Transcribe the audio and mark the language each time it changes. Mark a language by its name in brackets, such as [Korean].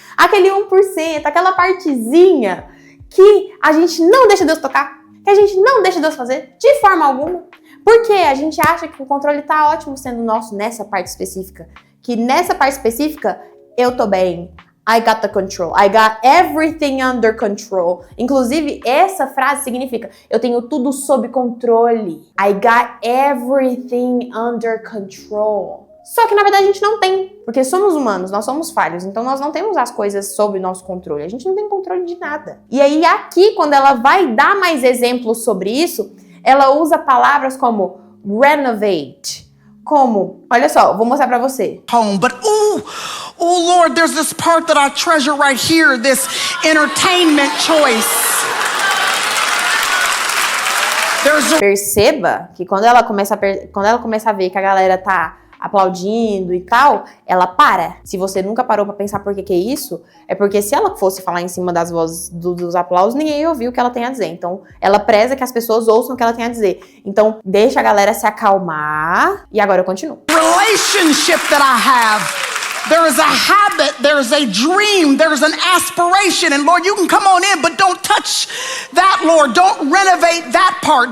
[Portuguese] Aquele 1%, aquela partezinha que a gente não deixa Deus tocar, que a gente não deixa Deus fazer de forma alguma. Porque a gente acha que o controle tá ótimo sendo nosso nessa parte específica. Que nessa parte específica, eu tô bem. [English] I got the control. I got everything under control. [Portuguese] Inclusive, essa frase significa eu tenho tudo sob controle. [English] I got everything under control. [Portuguese] Só que na verdade a gente não tem, porque somos humanos, nós somos falhos, então nós não temos as coisas sob nosso controle, a gente não tem controle de nada. E aí aqui, quando ela vai dar mais exemplos sobre isso, ela usa palavras como renovate, como, olha só, vou mostrar pra você. [English] Home, but oh Lord, there's this part that I treasure right here, this entertainment choice. [Portuguese] Perceba que quando ela começa a ver que a galera tá aplaudindo e tal, ela para. Se você nunca parou pra pensar por que é isso, é porque se ela fosse falar em cima das vozes dos aplausos, ninguém ia ouvir o que ela tem a dizer. Então, ela preza que as pessoas ouçam o que ela tem a dizer. Então, deixa a galera se acalmar. E agora eu continuo. [English] Relationship that I have. There is a habit, there is a dream, there is an aspiration. And Lord, you can come on in, but don't touch that, Lord. Don't renovate that part.